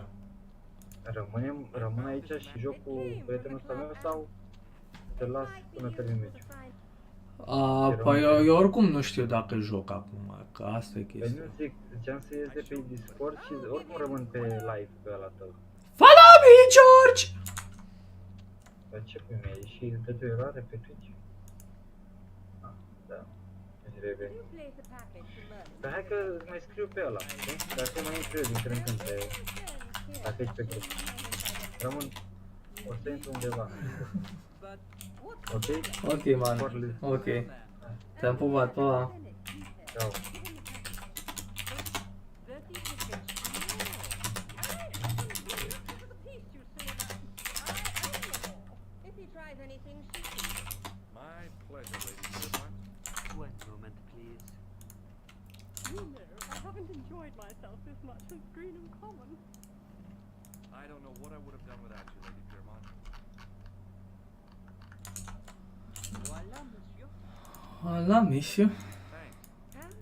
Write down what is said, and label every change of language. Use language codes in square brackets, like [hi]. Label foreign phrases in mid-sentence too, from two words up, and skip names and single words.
[ro] Rămân aici și joc cu prietenul ăsta meu sau te las până termin meciul? Păi eu oricum nu știu dacă joc acum, că asta e chestia. Păi nu zic, ziceam să ies de pe Discord și oricum rămân pe live pe ăla tău. [en] Follow me, George! [ro] Dar ce pui mi-ai ieșit de 2 eroare pe Twitch? Ah, da. Îți reveni. Dar hai că îți mai scriu pe ăla, știi? Dar să mai intru eu din când în când pe... Dacă ești pe grup. Rămân... O să intru undeva. Ok? Ok, man. Ok. Te-am pupat, pa! Ciao. [en] My pleasure, Lady Fairmont. One moment, please. You know, I haven't enjoyed myself this much since Greenham Common. I don't know what I would have done without you, Lady Fairmont. [fr] Voila, monsieur. Voilà, monsieur. [en] Thanks.